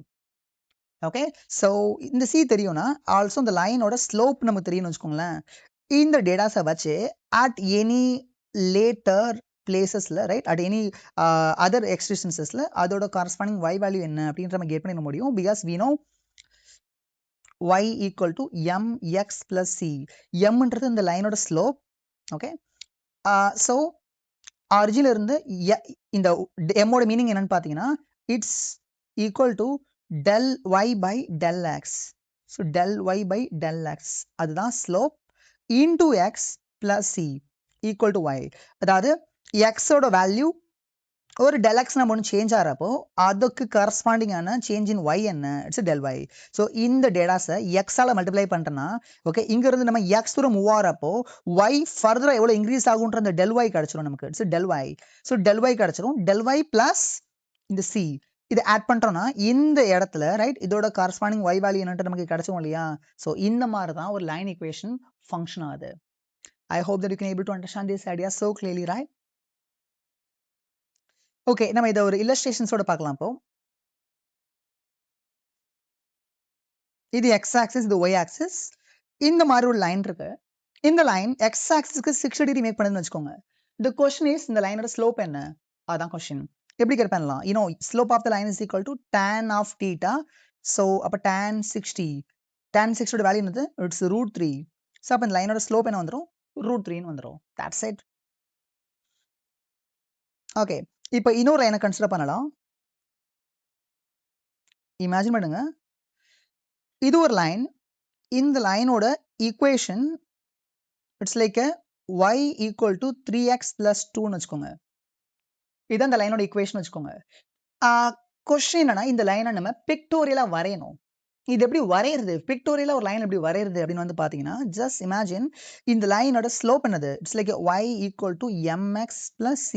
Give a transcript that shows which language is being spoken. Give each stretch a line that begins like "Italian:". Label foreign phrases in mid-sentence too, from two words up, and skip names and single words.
English: okay, so
Tamil: இந்த c தெரியும்னா ஆல்சோ இந்த லைனோட ஸ்லோப் நமக்கு தெரியும்னு வச்சுக்கோங்களேன். இந்த டேட்டாஸை வச்சு
English: at any later places right, at any other distances
Tamil: அதோட
English: corresponding y value
Tamil: என்ன அப்படின்ற நம்ம கெட் பண்ண முடியும்.
English: பிகாஸ் we know y equal to mx plus c.
Tamil: mன்றது இந்த லைனோட ஸ்லோப்.
English: okay, so
Tamil: ஆரிஜின்ல இருந்து இந்த m ஓட மீனிங் என்னன்னு பார்த்தீங்கன்னா
English: it's equal to del y by del x. so del y by del x
Tamil: அதுதான்
English: slope into x plus c equal to y.
Tamil: அதாவது x ஓட வேல்யூ ஒரு
English: del x
Tamil: நம்ம ஒன்று சேஞ்ச் ஆகிறப்போ அதுக்கு கரஸ்பாண்டிங்கான
English: change in y
Tamil: என்ன,
English: it's del y.
Tamil: ஸோ இந்த டேட்டாஸை எக்ஸால் மல்டிப்ளை பண்ணுறேன்னா ஓகே, இங்கேருந்து நம்ம எக்ஸ் தூரம் மூவ் ஆகிறப்போ y ஃபர்தராக எவ்வளோ இன்க்ரீஸ் ஆகுன்ற அந்த
English: del y
Tamil: கிடச்சிரும் நமக்கு,
English: it's del y. so del y
Tamil: கிடச்சிரும்,
English: del y plus
Tamil: இந்த c இது ஆட் பண்ணுறோன்னா இந்த இடத்துல ரைட் இதோட
English: corresponding y value
Tamil: என்னன்ட்டு நமக்கு கிடச்சிரும் இல்லையா. ஸோ இந்த மாதிரி தான் ஒரு
English: line equation function
Tamil: ஆகுது.
English: I hope that you can able to understand this idea so clearly, right?
Tamil: ஓகே, நம்ம இதை ஒரு இல்லஸ்ட்ரேஷன்ஸோட பார்க்கலாம். இப்போ இது
English: x axis,
Tamil: இது
English: y axis.
Tamil: இந்த மாதிரி ஒரு லைன் இருக்கு. இந்த லைன்
English: x axis
Tamil: 60
English: degree make
Tamil: பண்ணுதுன்னு வச்சுக்கோங்க.
English: the question is
Tamil: இந்த லைனோட ஸ்லோப் என்ன, அதான் கொஸ்டின். எப்படி கட் பண்ணலாம்?
English: you know slope of the line is equal to tan of theta.
Tamil: so அப்ப tan 60 ஓட வேல்யூ என்னது, இட்ஸ் √3. ஸோ அப்போ இந்த லைனோட ஸ்லோப் என்ன வந்துடும், √3ன்னு வந்துடும்.
English: that's it.
Tamil: ஓகே, இப்போ இன்னொரு லைனை கன்சிடர் பண்ணலாம். இமேஜின் பண்ணுங்க, இது ஒரு லைன். இந்த லைனோட ஈக்குவேஷன்
English: it's like y equal to 3x plus 2
Tamil: வச்சுக்கோங்க. இதுதான் இந்த லைனோட ஈக்குவேஷன் வச்சுக்கோங்க. கொஸ்டின் என்னன்னா இந்த லைனை நம்ம பிக்டோரியலா வரையணும். இது எப்படி வரையிறது, பிக்டோரியலா ஒரு லைன் எப்படி வரையிறது அப்படின்னு வந்து பாத்தீங்கன்னா
English: just imagine
Tamil: இந்த லைனோட ஸ்லோப் என்னது,
English: it's like y equal to mx plus c.